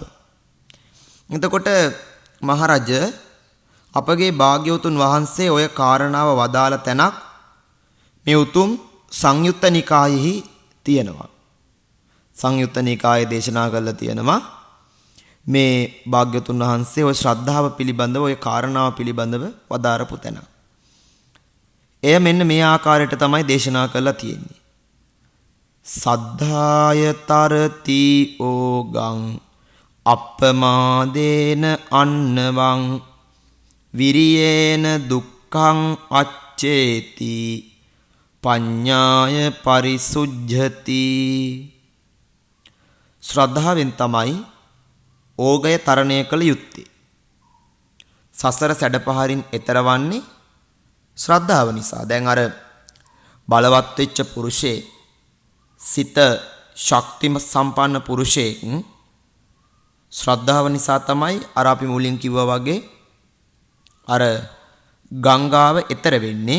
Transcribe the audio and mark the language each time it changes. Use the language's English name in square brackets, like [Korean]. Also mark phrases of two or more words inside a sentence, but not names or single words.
[Sinhala] එතකොට මහරජ අපගේ භාග්‍යවතුන් වහන්සේ ඔය කාරණාව වදාළ තැනක් මේ උතුම් සංයුත්ත නිකායෙහි තියෙනවා. සංයුත්ත නිකායේ දේශනා කරලා තියෙනවා මේ භාග්‍යවතුන් වහන්සේ ඔය ශ්‍රද්ධාව පිළිබඳව ඔය කාරණාව පිළිබඳව වදාරපු තැන. එය මෙන්න මේ ආකාරයට තමයි දේශනා කරලා තියෙන්නේ. [Pali] සද්ධාය තරති ඕගං අප්පමාදේන අන්නවං විරියේන දුක්ඛං අච්චේති පඤ්ඤාය පරිසුජ්ජති. [Sinhala] ශ්‍රද්ධාවෙන් තමයි ඕගය තරණය කළ යුත්තේ. සසර සැඩපහරින් එතරවන්නේ ශ්‍රද්ධාව නිසා. දැන් අර බලවත් වෙච්ච පුරුෂයෙක්, සිත ශක්තිම සම්පන්න පුරුෂයෙක් ශ්‍රද්ධාව නිසා තමයි අර අපි මුලින් කිව්වා වගේ අර ගංගාව එතර වෙන්නේ.